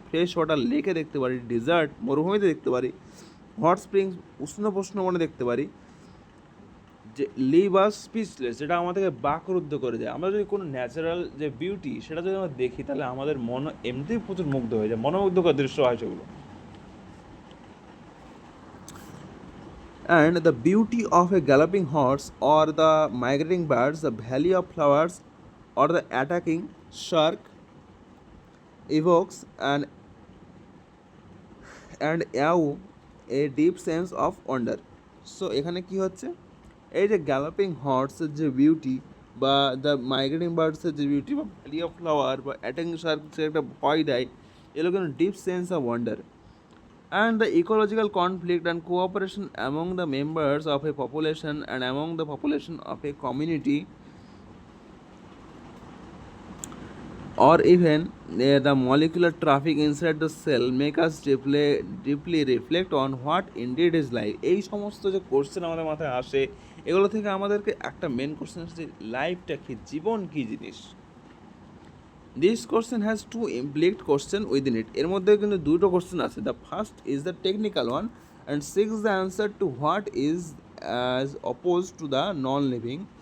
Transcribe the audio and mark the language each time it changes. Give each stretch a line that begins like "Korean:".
Bangla: Fresh water, লেকে দেখতে পারি। ডেজার্ট, মরুভূমিতে দেখতে পারি। হট স্প্রিংস, উষ্ণ প্রশ্নবনে দেখতে পারি। যে
English: leave us speechless,
Bangla: যেটা আমাদেরকে বাকরুদ্ধ করে দেয়। আমরা যদি কোনো ন্যাচারাল যে বিউটি সেটা যদি আমরা দেখি, তাহলে আমাদের মন এমনিতেই প্রচুর মুগ্ধ হয়ে যায়, মনোমুগ্ধকর দৃশ্য হয় সেগুলো।
English: And the beauty of a galloping horse or the migrating birds, the valley of flowers or the attacking shark evokes and a deep sense of wonder.
Bangla: So এখানে কি হচ্ছে, এই যে গ্যালোপিং হর্সের যে বিউটি বা দ্য মাইগ্রেটিং বার্ডসের যে beauty বা valley of flower বা অ্যাটাকিং শার্ক যে একটা ভয় দেয়, এগুলো কিন্তু
English: Deep sense of wonder. And the ecological conflict and cooperation among the members of a population and among the population of a community, or even the molecular traffic inside the cell, make us deeply reflect on what indeed is life.
Bangla: এই সমস্ত যে question আমাদের মাথায় আসে, এগুলো থেকে আমাদেরকে একটা মেন কোশ্চেন আসছে, লাইফটা কি, জীবন কি জিনিস।
English: This question has two implicit question within it.
Bangla: এর মধ্যে কিন্তু দুটো কোশ্চেন আছে।
English: The first is the technical one and seeks the answer to what is as opposed to the non living.